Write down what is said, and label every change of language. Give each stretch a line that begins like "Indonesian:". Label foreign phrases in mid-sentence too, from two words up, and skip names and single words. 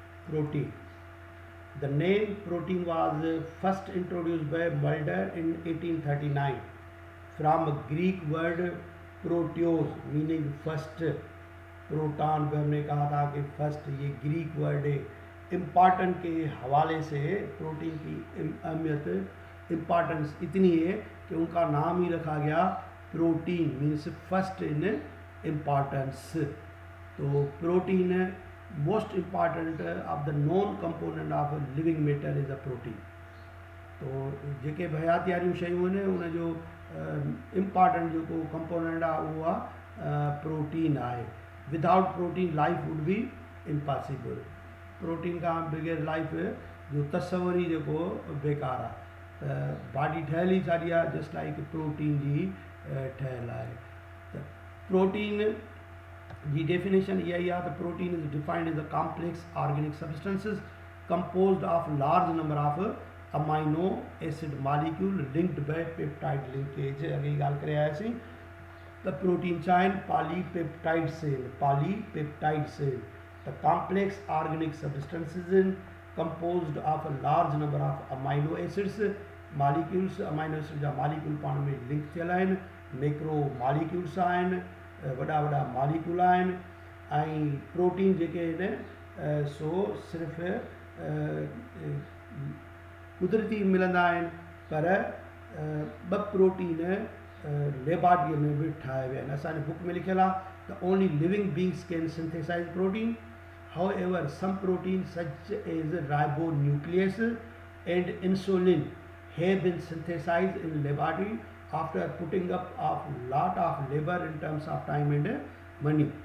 English: protein. The name protein was first introduced by Mulder in 1839 from a Greek word proteos meaning first.
Urdu: پروٹون پہ ہم نے کہا تھا کہ فرسٹ، یہ
English: Greek word
Urdu: है। امپورٹنٹ کے حوالے سے پروٹین کی اہمیت، امپورٹنس اتنی ہے کہ ان کا نام ہی رکھا گیا پروٹین,
English: means first in importance. So protein most important of the non component of living matter is a protein.
Sindhi: तो जेके हयातियारियूं शयूं आहिनि उन जो इम्पॉर्टेंट जेको कंपोनेंट आहे उहो आहे प्रोटीन आहे।
English: Without protein life would be impossible.
Sindhi: प्रोटीन खां बगैर लाइफ जो तस्वुर ई जेको बेकार आहे। त बॉडी ठहियल ई साॻी आहे
English: just like
Sindhi: प्रोटीन जी ठहियल आहे। त प्रोटीन जी डेफिनेशन इहा ई आहे त
English: protein is defined as a complex organic substances composed of large number of amino acid molecule linked by peptide linkage.
Sindhi: अॻे ॻाल्हि करे आयासीं त प्रोटीन छा आहिनि?
English: Polypeptide cell, polypeptide cell. The complex organic substances in composed of a large number of amino acids molecules.
Sindhi: अमाइनो एसिड जा मॉलिक्यूल पाण में लिंक थियल आहिनि,
English: macro molecules
Sindhi: आहिनि, वॾा वॾा मॉलिक्यूल आहिनि। ऐं प्रोटीन जेके आहिनि सो सिर्फ़ु कुदरती मिलंदा आहिनि, पर ॿ प्रोटीन लेबॉर्ट्रीअ में बि ठाहे विया आहिनि। असांजे बुक में लिखियलु आहे त
English: only living beings can synthesize protein, however some protein such as ribonuclease and insulin have been synthesized in laboratory after putting up of lot of labour in terms of time and money.